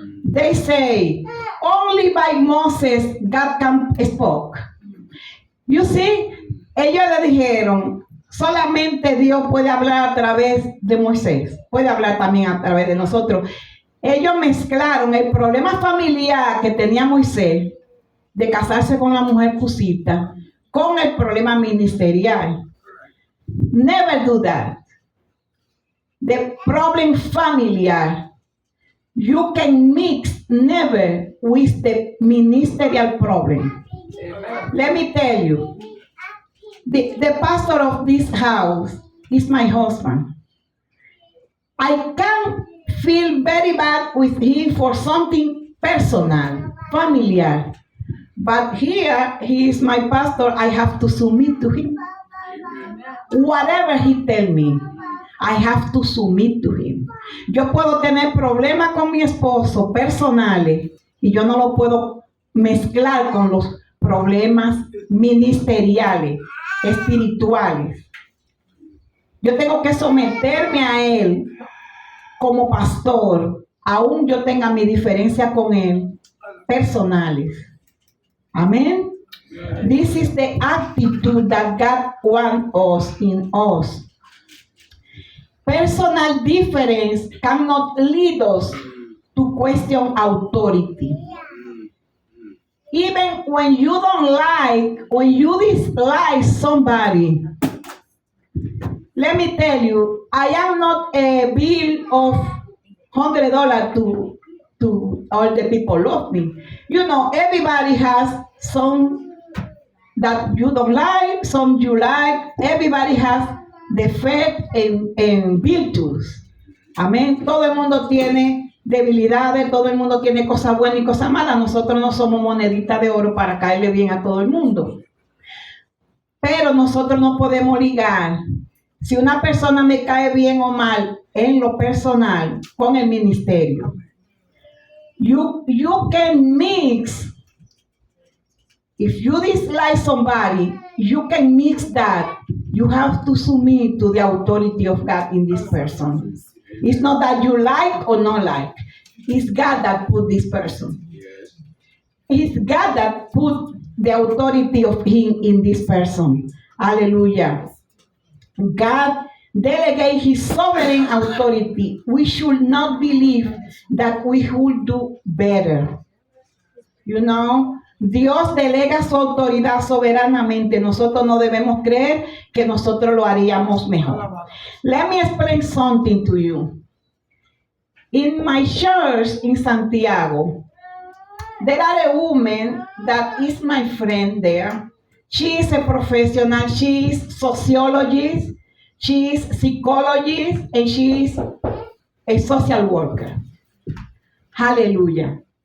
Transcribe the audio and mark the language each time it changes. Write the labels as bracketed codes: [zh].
[en] They say, only by Moses God can speak. You see, [es] ellos le dijeron, solamente Dios puede hablar a través de Moisés, puede hablar también a través de nosotros. Ellos mezclaron el problema familiar que tenía Moisés de casarse con la mujer cusita con el problema ministerial. [en] Never do that. The problem familiar, you can mix never with the ministerial problem. Let me tell you, the pastor of this house is my husband. I can feel very bad with him for something personal, familiar. But here, he is my pastor. I have to submit to him. Whatever he tell me, I have to submit to him. [es] Yo puedo tener problemas con mi esposo personales y yo no lo puedo mezclar con los problemas ministeriales, espirituales. Yo tengo que someterme a él como pastor, aún yo tenga mi diferencia con él, personales. [en] Amen. This is the attitude that God wants us in us. Personal difference cannot lead us to question authority. Even when you don't like, when you dislike somebody, let me tell you, I am not a bill of $100 to all the people love me. You know, everybody has some that you don't like, some you like. Everybody has defects and virtudes. [es] Amén. Todo el mundo tiene debilidades, todo el mundo tiene cosas buenas y cosas malas. Nosotros no somos moneditas de oro para caerle bien a todo el mundo. Pero nosotros no podemos ligar si una persona me cae bien o mal en lo personal con el ministerio. [en] You can mix. If you dislike somebody, you can mix that. You have to submit to the authority of God in this person. It's not that you like or not like. It's God that put this person. It's God that put the authority of Him in this person. Hallelujah. God delegate His sovereign authority. We should not believe that we will do better. You know, [es] Dios delega su autoridad soberanamente. Nosotros no debemos creer que nosotros lo haríamos mejor. [en] Let me explain something to you. In my church in Santiago, there are a woman that is my friend there. She is a professional. She is sociologist. She is psychologist. And she is a social worker. Hallelujah.